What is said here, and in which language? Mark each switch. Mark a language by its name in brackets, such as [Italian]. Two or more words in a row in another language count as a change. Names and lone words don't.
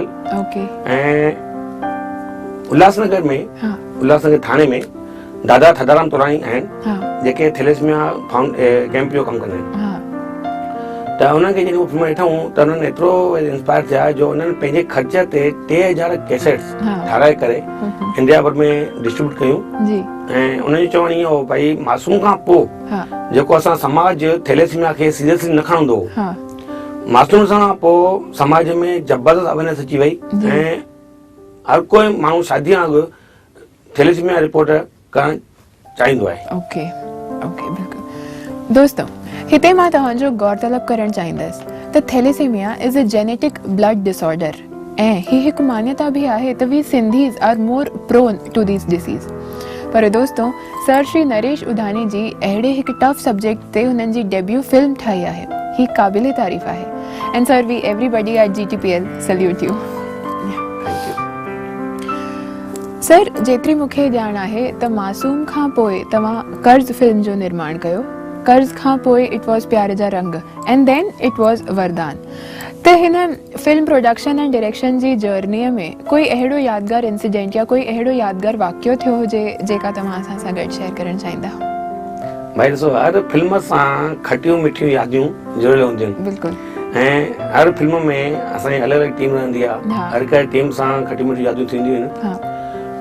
[Sindhi] ऐं उल्हासनगर में, उल्हासनगर थाने में दादा थदाराम तोराणी आहिनि जेके थैलेसीमिया कैंप जो कमु कंदा आहिनि। त उन्हनि खे जॾहिं फिल्म ॾिठूं त उन्हनि एतिरो इंस्पायर थिया जो उन्हनि पंहिंजे ख़र्च ते 3000 कैसेट्स ठाराए करे इंडिया भर में डिस्ट्रीब्यूट कयूं। ऐं उन्हनि जो चवणु इहो हो, भाई मासूम खां पोइ जेको असां समाज थैलेसीमिया खे सीरियसली न खणंदो, मासूम सां पोइ समाज में जबरदस्त अवेयरनेस अची वई ऐं हर कोई माण्हू शादी खां अॻु थैलेसीमिया रिपोर्ट करणु चाहींदो आहे। [English] okay okay, [Sindhi] बिल्कुलु। दोस्तों, हिते मां तव्हांजो गौरतलब करणु चाहींदसि त [English] thalassemia is a genetic blood disorder [Sindhi] ऐं ही हिकु मान्यता बि आहे त [English] we Sindhis are more prone to this disease. [Sindhi] पर दोस्तों सर श्री नरेश उधानी जी अहिड़े हिकु [English] tough subject [Sindhi] ते हुननि जी [English] debut film [Sindhi] ठाही आहे, ही क़ाबिले तारीफ़ आहे। [English] and sir we everybody at GTPL salute you. [Sindhi] सर जेतिरी मूंखे ॼाण आहे त मासूम खां पोइ तव्हां कर्ज़ फिल्म जो निर्माण कयो, कर्ज़ खां पोइ [English] it was [Sindhi] प्यार जा रंग [English] and then it was [Sindhi] वरदान। त हिन फिल्म [English] production and direction [Sindhi] जी जर्नीअ में कोई अहिड़ो यादगार इंसिडेंट या कोई अहिड़ो यादगार वाक़ियो थियो हुजे जेका तव्हां असां सां गॾु शेयर करणु चाहींदा? भाई ॾिसो, हर फिल्म सां खटियूं मिठियूं यादियूं ज़रूरु हूंदियूं आहिनि। बिल्कुलु। ऐं हर फिल्म में असांजी अलॻि अलॻि टीम रहंदी आहे, हर हिकु टीम सां खटियूं मिठियूं यादियूं थींदियूं आहिनि।